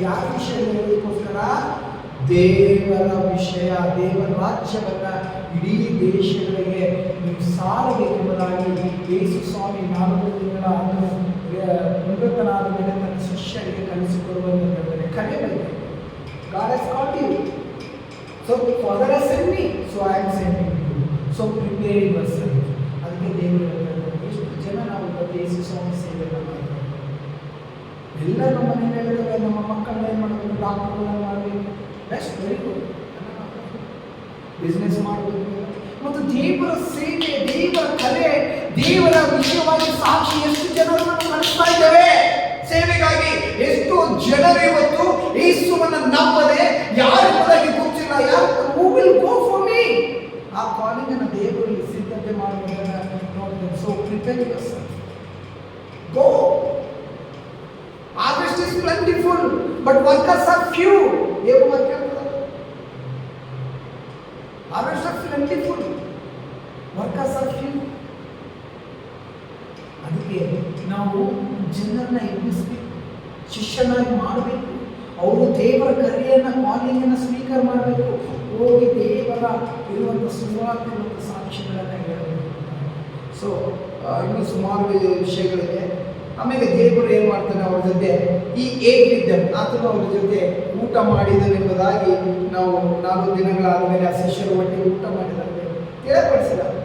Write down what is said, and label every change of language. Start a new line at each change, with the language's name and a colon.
Kannada: ಯಾವ ವಿಷಯ ಹೇಳೋದಕ್ಕೋಸ್ಕರ, ದೇವರ ವಿಷಯ, ದೇವರ ರಾಜ್ಯವನ್ನ ಇಡೀ ದೇಶಗಳಿಗೆ ನೀವು ಸಾರಬೇಕೆಂಬುದಾಗಿ ಯೇಸು ಸ್ವಾಮಿ 40 ದಿನಗಳ ನಿವೃತ್ತನಾದ ಮೇಲೆ ತನ್ನ ಶಿಷ್ಯರಿಗೆ ಕಲಿಸಿಕೊಡುವಂತೆ ಕರೆ ಬಗ್ಗೆ.
English: God has called you. So Father has sent me, so I am sending you. So prepare yourself.
Kannada: ಅದಕ್ಕೆ ದೇವರು ಹೇಳ್ತಾರೆ, ಎಷ್ಟು ಜನ ನಾವು ಯೇಸು ಸ್ವಾಮಿ ಸೇವೆ ಮಾಡ್ತಾರೆ. ಎಲ್ಲ ನಮ್ಮ ಮನೆಯಲ್ಲಿ ಹೇಳಿದ್ರೆ ನಮ್ಮ ಮಕ್ಕಳನ್ನ ಏನು ಮಾಡಬೇಕು, ಡಾಕ್ಟರ್ಗಳನ್ನ ಮಾಡಬೇಕು,
English: best, very good,
Kannada: ಬಿಸ್ನೆಸ್ ಮಾಡಬೇಕು. ಮತ್ತು ದೇವರ ಸೇವೆ, ದೇವರ ಕಲೆ, ದೇವರ ವಿಷಯವಾಗಿ ಸಾಕ್ಷಿ ಎಷ್ಟು ಜನರನ್ನು ನಡೆಸ್ತಾ ಇದ್ದೇವೆ ಸೇವೆಗಾಗಿ. ಎಷ್ಟೋ ಜನರು ಇವತ್ತು ಯೇಸುವನ್ನ ನಂಬದೆ ಯಾರೆಂಬುದಾಗಿ ಗೊತ್ತಿಲ್ಲ. ಯಾರು
English: who will go for me,
Kannada: ಆ ಕಾಲಿಂಗ್ ಅನ್ನು ದೇವರು ಸಿದ್ಧತೆ ಮಾಡುವುದನ್ನು ನೋಡ್ತೇವೆ.
English: So prepare yourself, go. Harvest is plentiful, but workers are few.
Kannada: ದೇವರು ವಾಕ್ಯ ಹೇಳ್ತಾರೆ,
English: harvest is plentiful, workers are few.
Kannada: ಅದಕ್ಕೆ ನಾವು ಜನರನ್ನ ಎಬ್ಬಿಸಬೇಕು, ಶಿಷ್ಯನಾಗಿ ಮಾಡಬೇಕು. ಅವರು ದೇವರ ಕರೆಯನ್ನು, ಕಾಲಿಂಗನ್ನು ಸ್ವೀಕಾರ ಮಾಡಬೇಕು. ಹೋಗಿ ದೇವರ ಇರುವಂಥ ಸುವಾರ್ತೆ ಮತ್ತು ಸಾಕ್ಷಿಗಳನ್ನು ಹೇಳಬೇಕು. ಸೊ ಇನ್ನೂ ಸುಮಾರು ವಿಷಯಗಳಿದೆ. ಆಮೇಲೆ ದೇವರು ಏನು ಮಾಡ್ತಾನೆ, ಅವ್ರ ಜೊತೆ ಈ ಏಕಿದ್ದ ಆತನು ಅವ್ರ ಜೊತೆ ಊಟ ಮಾಡಿದನೆಂಬುದಾಗಿ ನಾವು 4 ದಿನಗಳಾದ ಮೇಲೆ ಆ ಶಿಷ್ಯರು ಒಟ್ಟಿಗೆ ಊಟ ಮಾಡಿದಂತೆ ತಿಳಿಪಡಿಸಿದ.